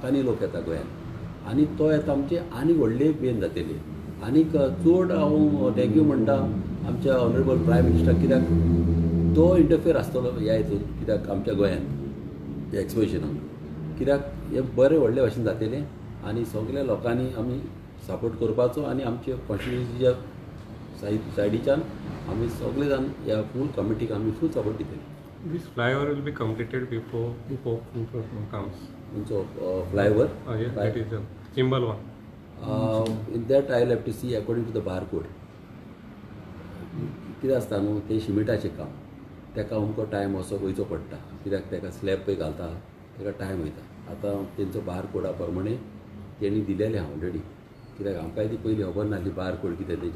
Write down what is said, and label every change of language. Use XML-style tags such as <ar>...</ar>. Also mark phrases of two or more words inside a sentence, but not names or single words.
<kok>लोक येता गोंयान आनी तो येता आमचे आनी व्हडले बेन जातले आनीक चड हांव थँक्यू म्हणटा आमच्या</kok> <en>honourable prime minister,</en> <kok>कित्याक तो इंटरफियर आसतलो ह्या हितून, कित्याक आमच्या गोंयांत एक्सपोजिशनाक, कित्याक हें बरें व्हडले भाशेन जातलें आनी सगल्या लोकांनी आमी सपोर्ट करपाचो आनी आमचे कॉन्स्टिट्युन्सीच्या सायडीच्यान आमी सगळे जाण ह्या फूल कमिटीक आमी</kok> <en>full support</en> <kok>दितले.</kok> <en>This flyover will be completed before Pope comes.</en> <kok>खंयचो फ्लायओवर?</kok> <en>Yes, that is the symbol one. In that I have to see according to the bar code.</en> <kok>कितें आसता न्हू, तें शिमिटाचें काम, तेका अमको टायम असो वयचो पडटा, कित्याक तेका स्लॅब पळय घालता तेका टायम वयता. आतां तेंचो बार कोडा प्रमाणे तेणी दिलेलें हांव ऑलरेडी, कित्याक आमकांय ती पयलीं खबर नासली बार कोड कितें तें.</kok>